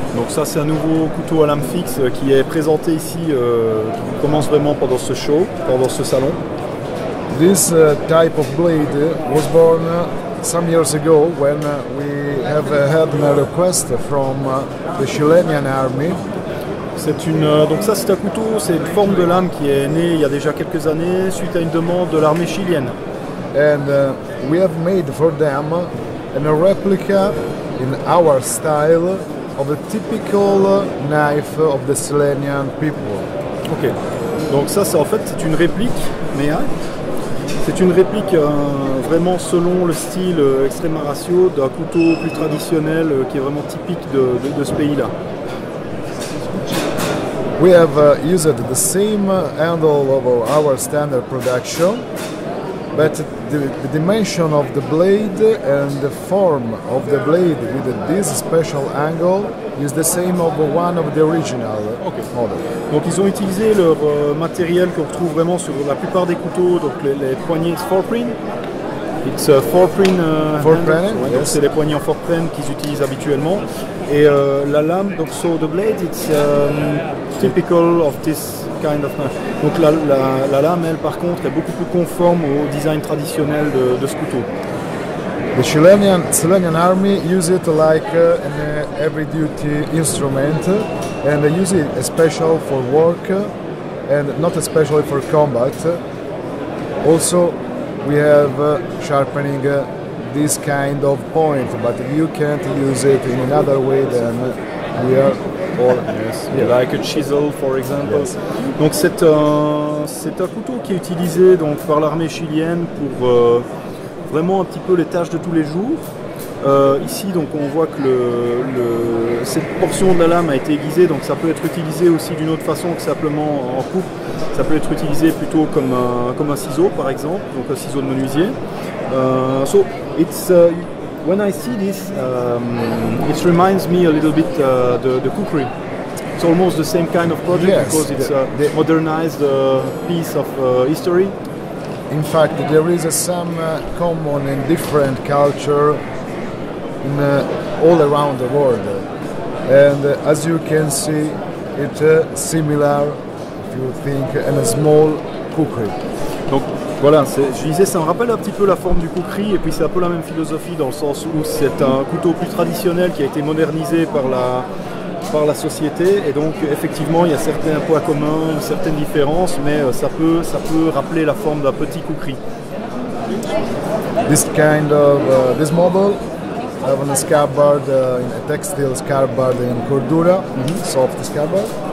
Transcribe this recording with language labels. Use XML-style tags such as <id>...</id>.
<fr>Donc ça, c'est un nouveau couteau à lame fixe qui est présenté ici, qui commence vraiment pendant ce show, pendant ce salon.</fr> <en>This type of blade was born some years ago when we have had a request from the Chilean army.</en> <fr>Donc ça, c'est un couteau, c'est une forme de lame qui est née il y a déjà quelques années suite à une demande de l'armée chilienne.</fr> <en>And we have made for them a replica in our style of a typical knife of the Chilean people. Ok.</en> <fr>Donc ça, c'est en fait c'est une réplique, mais c'est une réplique vraiment selon le style Extrema Ratio d'un couteau plus traditionnel qui est vraiment typique de ce pays-là.</fr> <en>We have used the same handle of our standard production, but the dimension of the blade and the form of the blade with this special angle is the same of one of the original model.</en> <fr>Donc ils ont utilisé leur matériel qu'on retrouve vraiment sur la plupart des couteaux, donc les poignées four-pin.</fr> <en>It's a four-pin</en> <fr>donc c'est les poignées en four-pin qu'ils utilisent habituellement. Et la lame, donc</fr> <en>so the blade, it's typical of this kind of knife.</en> <fr>Donc la lame, elle, par contre, est beaucoup plus conforme au design traditionnel de ce couteau.</fr> <en>The Chilean army use it like an heavy-duty instrument, and they use it especially for work and not especially for combat. Also, we have sharpening this kind of point, but you can't use it in another way than we are. Like a chisel, for example. Yes.</en> <fr>Donc c'est un couteau qui est utilisé donc par l'armée chilienne pour vraiment un petit peu les tâches de tous les jours. Ici, donc on voit que cette portion de la lame a été aiguisée, donc ça peut être utilisé aussi d'une autre façon que simplement en coupe. Ça peut être utilisé plutôt comme un ciseau, par exemple, donc un ciseau de menuisier.</fr> <en>So it's when I see this, it reminds me a little bit the cookery. It's almost the same kind of project, yes, because it's a modernized piece of history. In fact, there is some common and different culture in all around the world, and as you can see, it's similar, if you think, in a small cookery.</en> <fr>Donc voilà, je disais, ça me rappelle un petit peu la forme du cookery, et puis c'est un peu la même philosophie dans le sens où c'est un couteau plus traditionnel qui a été modernisé par la société, et donc effectivement il y a certains points communs, certaines différences, mais ça peut rappeler la forme d'un petit cookery.</fr> <en>This model have a scabbard, a textile scabbard in cordura, soft scabbard.</en>